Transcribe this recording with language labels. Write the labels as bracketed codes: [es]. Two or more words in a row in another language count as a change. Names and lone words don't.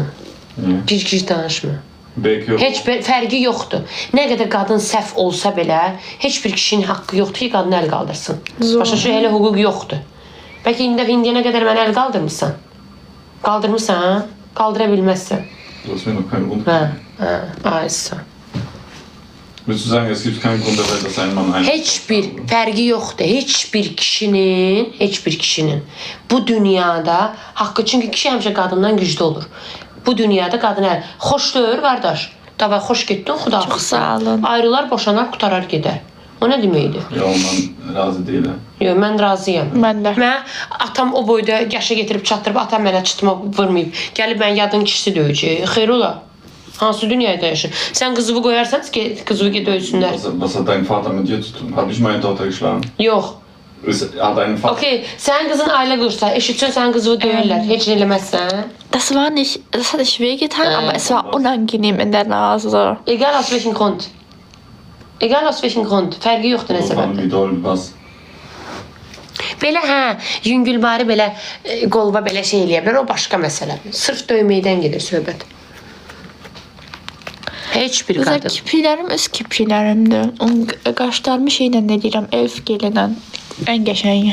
[az] Niyə? Gic danışma. Belki yox. Heç bir fərqi yoxdur. Nə qədər qadın səhv olsa belə, heç bir kişinin haqqı yoxdur ki, qadın əl qaldırsın. Zor. Başa düşürsən, elə hüquq yoxdur. Bəlkə indiyənə qədər mənə əl qaldırmısan? Qaldırmısan? Qaldıra bilməzsən. [de] Du hast mir noch keinen Grund [az] Hə, [de] gegeben. aysa. Willst du sagen, es gibt keinen Grund der Welt, dass ein Mann einen... [az] Heç bir fərqi yoxdur. Heç bir kişinin bu dünyada haqqı, çünki kişi həmişə qadından güclü olur. Bu dünyada qadın əl. Xoşdur, qardaş. Davay, xoş getdin, xuda Çox sağ olun. Ayrılar, boşanar, qutarar gedər. O nə deməkdir? Ja, ondan razı değilim. Yox, mən razıyam. Mən də. Mən atam o boyda yaşa getirib çatdırıb, atam mənə çıtma vurmayıb. Gəlib mən yadın kişisi döyəcək. Xeyr ola. Hansı dünyada yaşır? Sən qızıvı qoyarsanız ki, qızıvı ki döysünlər. [de] Was hat dein Vater mit dir zu tun? Hab ich meine Tochter geschlagen? [az] Yox. [de] Hat dein Vater... [az] Okey, sənin qızın ailə qursa, eşitsən sənin qızıvı döyürlər. Heç nə eləməzsən. [de] Das war nicht, das hat nicht wehgetan, aber es war was? unangenehm in der Nase. Egal aus welchem Grund. Egal aus welchem Grund. [az] Fərqi yoxdur nə [de] Wann, [az] səbəbdir. [de] wie doll, was? [az] Belə yüngülbari belə qolva belə şey eləyə bilər, o başqa məsələdir. Sırf döyməkdən gedir söhbət. Heç bir Mesela qadın. kipilərim öz kipilərimdir. Qaşlarımı şeylə nə deyirəm, elf gelindən ən qəşəngi.